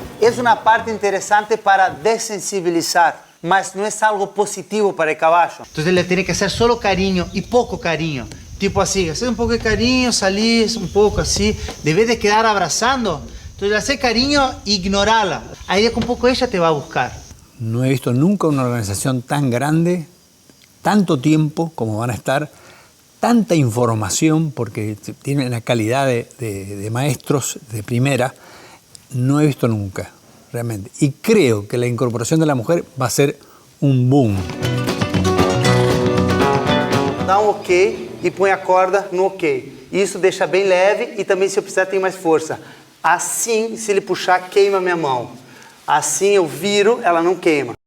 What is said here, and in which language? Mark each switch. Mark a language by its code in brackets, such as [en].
[pt] É uma parte interessante para desensibilizar, mas não é algo positivo para o cavalo. Então ele tem que [es] hacer solo [pt] carinho e pouco carinho. Tipo assim, hacer um pouco de carinho, salir um pouco assim, [es] deve de quedar [pt] abraçando. Então, hacer carinho e ignorá-la. Aí com um pouco ela te vai buscar. [es] No he visto nunca una organización tan grande, tanto tiempo como van a estar, tanta información, porque tienen una calidad de maestros de primera, no he visto nunca, realmente. Y creo que la incorporación de la mujer va a ser un boom. [pt] Dá um ok e põe a corda no ok. Isso deixa bem leve e também, se eu precisar, tem mais força. Assim, se ele puxar, queima minha mão. Assim eu viro, ela não queima.